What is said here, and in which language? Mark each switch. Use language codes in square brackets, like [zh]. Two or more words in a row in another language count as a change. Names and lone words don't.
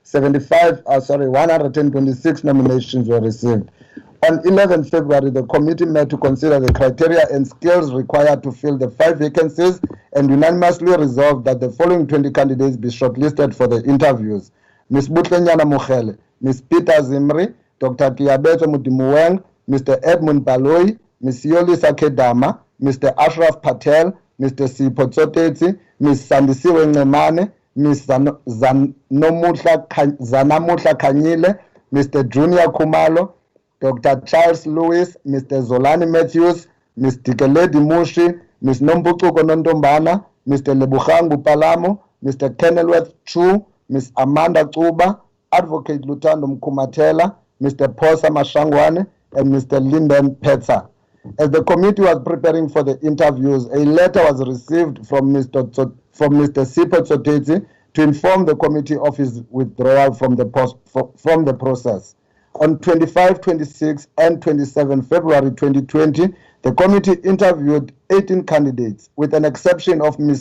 [en] 126 nominations were received. On 11 February, the committee met to consider the criteria and skills required to fill the 5 vacancies and unanimously resolved that the following 20 candidates be shortlisted for the interviews: Ms. Butlenyana Mukele, Ms. Peter Zimri, Dr. Kiabeso Mudimuweng, Mr. Edmund Baloyi, Ms. Yolisa Kedama, Mr. Ashraf Patel, Mr. Sipho Tsotetsi, Ms. Sandisiwe Ncemane, Ms. Zanamutla Khanyile, Mr. Junior Kumalo, Dr. Charles Lewis, Mr. Zolani Matthews, Ms. Dikeledi Mushi, Ms. Nombutuko Nondombana, Mr. Lebuhangu Palamo, Mr. Kenilworth Chu, Ms. Amanda Tsuba, Advocate Lutando Mkumatela, Mr. Posa Mashangwane, and Mr. Linden Petsa. As the committee was preparing for the interviews, a letter was received from Mr. Sipho Tsoteti to inform the committee of his withdrawal from the process. On 25, 26, and 27 February 2020, the committee interviewed 18 candidates, with an exception of Ms.